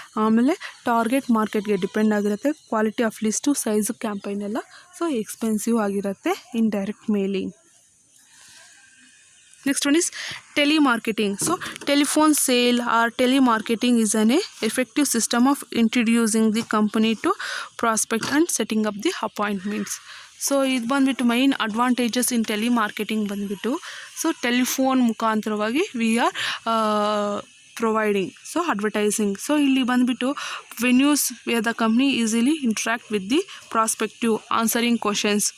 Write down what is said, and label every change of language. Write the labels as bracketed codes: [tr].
[kn] ಆಮೇಲೆ ಟಾರ್ಗೆಟ್ ಮಾರ್ಕೆಟ್ಗೆ ಡಿಪೆಂಡ್ ಆಗಿರುತ್ತೆ. Quality of list, size, campaign ಎಲ್ಲ ಸೊ ಎಕ್ಸ್ಪೆನ್ಸಿವ್ ಆಗಿರುತ್ತೆ [en] In direct mailing. Next one is telemarketing. So telephone sale or telemarketing is an effective system of introducing the company to prospect and setting up the appointments. [kn] So ಇದು ಬಂದುಬಿಟ್ಟು main advantages ಇನ್ telemarketing ಬಂದುಬಿಟ್ಟು so telephone ಮುಖಾಂತರವಾಗಿ [en] we are providing [kn] so advertising. So ಇಲ್ಲಿ ಬಂದುಬಿಟ್ಟು [en] Venues where the company easily interact with the prospective answering questions.